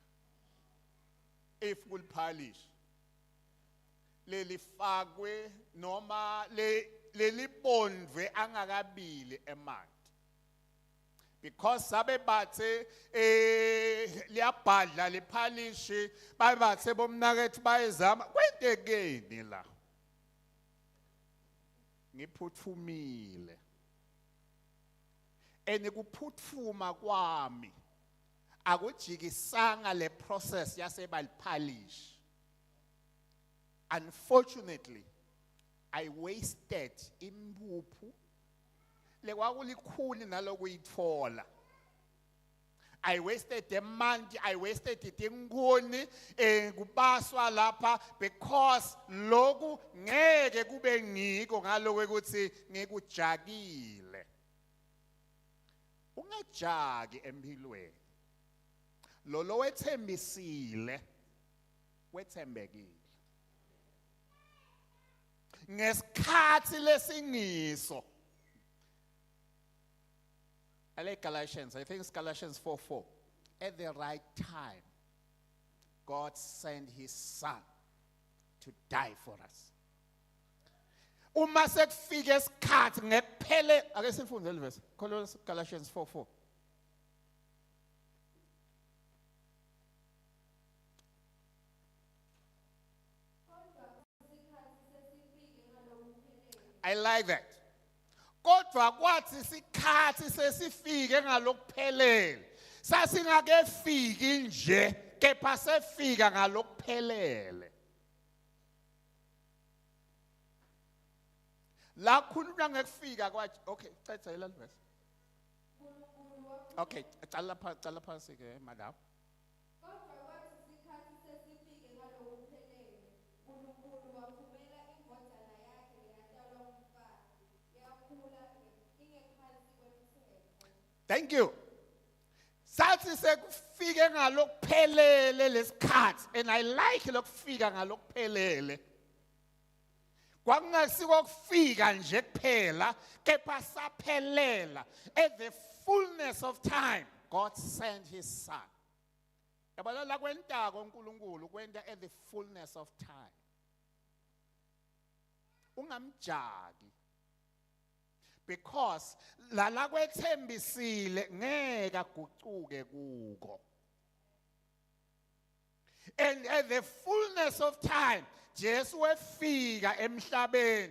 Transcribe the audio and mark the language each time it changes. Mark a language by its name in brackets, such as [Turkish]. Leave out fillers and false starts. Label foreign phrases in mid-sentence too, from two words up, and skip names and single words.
[Swati] if kuliphalishi lelifakwe noma lelibondwe angakabili emanti because sabe bathe liyabhadla liphalishi babathe bomnakethu bayezama kwentekeni la ngiphuthumile enikuphutfuma kwami akujikisanga le process yasebaliphalishi [English] unfortunately, I wasted [Swati] impuphu lekwakulikhuni nalokuyitfola. [English] I wasted the money, I wasted [Swati] inkuni kubaswa lapha because loku ngeke kube ngiko ngaloku ukuthi ngikujakile. Ungajaki empilweni. Lo wethembisile wethembekile. Ngesikhathi lesingiso. [English] I like Galatians, I think it's Galatians 4:4. At the right time, God sent his son to die for us. [Swati] Uma sekufike isikhathi ngekuphele ake sifunde le verse. [English] Galatians 4:4. I like that. [Swati] Kodwa kwathi isikhathi sesifike ngalokuphelele. Sasingakefiki nje, kepha sefika ngalokuphelele. La khulunywa ngekufika kwathi okay, cetha ilal verse. Okay, cala phansi ke madam. Kodwa kwathi isikhathi sesifike ngalokuphelele, uNkulunkulu wathumela indodana yakhe eyatalwa umfazi, yakhula ingephansi kwemthetho. [English] Thank you. [Swati] Sathi sekufike ngalokuphelele lesikhathi, [English] and I like [Swati] lokufika ngalokuphelele. Kwakungasiko kufika nje kuphela, kepha saphelela. [English] At the fullness of time, God sent his son. [Swati] Yabona la kwentako uNkulunkulu kwenta [English] at the fullness of time. [Swati] Ungamjaki. Because la kwethembisile ngeke agucuke kuko. [English] And at the fullness of time, [Swati] Jesu wefika emhlabeni.